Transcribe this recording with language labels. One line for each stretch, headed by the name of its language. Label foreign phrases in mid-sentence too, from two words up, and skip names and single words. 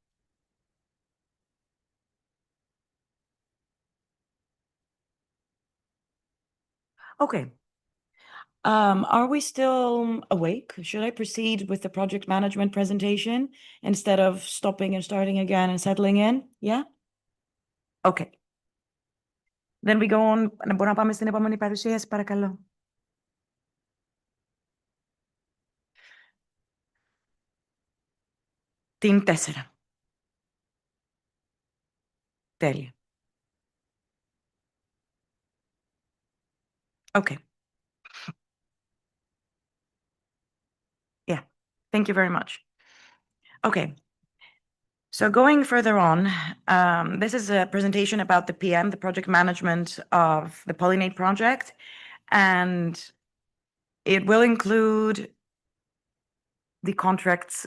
English: Okay. Are we still awake? Should I proceed with the project management presentation instead of stopping and starting again and settling in? Yeah? Okay. Then we go on.
Greek: Μπορώ να πάμε στην επόμενη παρουσίαση, παρακαλώ. Την 4. Τέλεια.
English: Okay. Yeah. Thank you very much. Okay. So going further on, this is a presentation about the PM, the project management of the Pollinate project, and it will include the contracts.